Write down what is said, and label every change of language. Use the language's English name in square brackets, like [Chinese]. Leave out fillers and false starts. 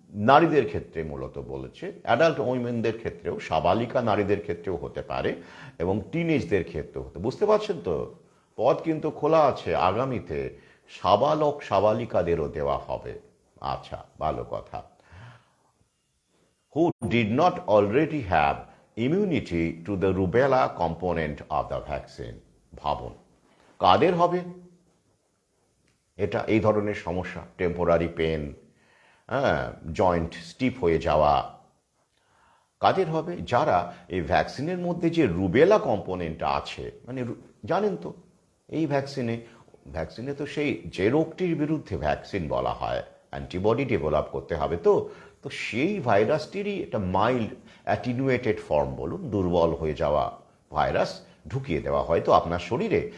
[Bangla] নারীদের ক্ষেত্রে মূলত বলেছে, অ্যাডাল্ট উইমেনদের ক্ষেত্রেও, সাবালিকা নারীদের ক্ষেত্রেও হতে পারে এবং টিনেজদের ক্ষেত্রেও হতে, বুঝতে পারছেন তো? পথ কিন্তু খোলা আছে, আগামীতে সাবালক সাবালিকাদেরও দেওয়া হবে। আচ্ছা, ভালো কথা। [English] who did not already have immunity to the rubella component of the vaccine. [Bangla] ভাবুন কাদের হবে এটা, এই ধরনের সমস্যা, টেম্পোরারি পেন, জয়েন্ট স্টিফ হয়ে যাওয়া, কাদের হবে? যারা এই ভ্যাকসিনের মধ্যে যে রুবেলা কম্পোনেন্টটা আছে, মানে জানেন তো এই ভ্যাকসিনে তো সেই যে রোগটির বিরুদ্ধে ভ্যাকসিন বলা হয়, অ্যান্টিবডি ডেভেলপ করতে হবে, তো তো সেই ভাইরাসটিরই একটা মাইল্ড অ্যাটিনুয়েটেড ফর্ম বলুন, দুর্বল হয়ে যাওয়া ভাইরাস ঢুকিয়ে দেওয়া হয় তো আপনার শরীরে।